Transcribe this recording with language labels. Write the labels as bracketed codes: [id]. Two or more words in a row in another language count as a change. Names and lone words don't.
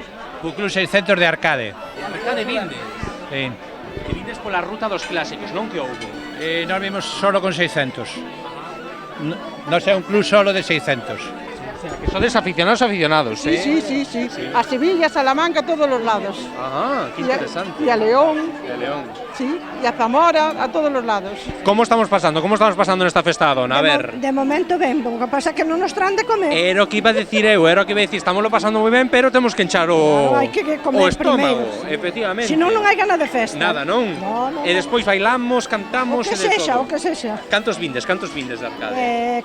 [gl] O Club 600 de Arcade. Arcade vindes? Sí. Que vindes pola ruta dos clásicos, non que houve? Nós vimos solo con 600. Non é un club solo de 600. [es] O sea, [gl] que sodes aficionados, [es] Sí, sí, sí, sí. A Sevilla, a Salamanca, a todos los lados. Ajá, qué interesante. Y a León. De León. Sí, y a Zamora, a todos los lados. [gl] Como estamos pasando? Como estamos pasando nesta festa da dona? A ver. De momento ben, o que pasa é que non nos traen de comer. Era o que [es] iba a decir [gl] eu, estámoslo pasando moi ben, pero temos que enchar o Hai que comer o estómago, primeiro. efectivamente. Se non hai gana de festa. Nada, non? No. E despois bailamos, cantamos O que e de sexa, todo. o que sexa. Cantos vindes de Arcade?